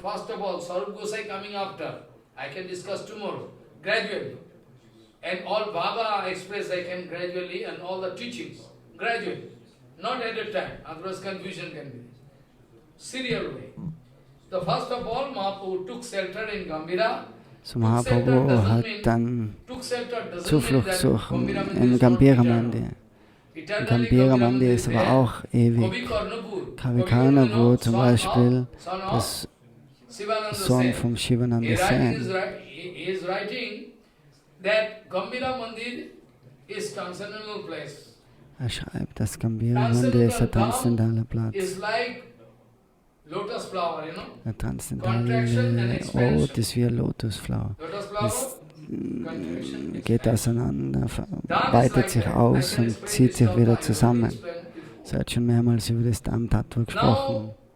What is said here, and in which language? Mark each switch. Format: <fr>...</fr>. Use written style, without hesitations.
<en>First of all, Sarup Gosai coming after. I can discuss tomorrow, gradually. And all Baba express I can gradually, and all the teachings, gradually. Not at a time, otherwise confusion can be. Serial way. So first of all, Mahaprabhu took shelter in Gambhira.</en> <de>So Mahaprabhu hat dann Zuflucht suchen im Gambhira Mandir. Gambhira Mandir ist aber auch ewig. Kavikarnapur zum Beispiel, das Sohn vom Shivananda Sen.</de> <en>He is writing that Gambhira Mandir is transcendental place.</en> <de>Er schreibt, dass Gambhira Mandir ist ein transzendentaler Platz.</de> <en>Is like lotus flower, you know.</en> <de>Der transzendentale Ort ist wie ein Lotusflower.</de> <en>Lotus flower,</en> <de>Es</de> <en>contraction.</en> <de>geht auseinander, weitet sich aus und zieht sich wieder zusammen. Sie hat schon mehrmals über das Dham-Tattva gesprochen.</de>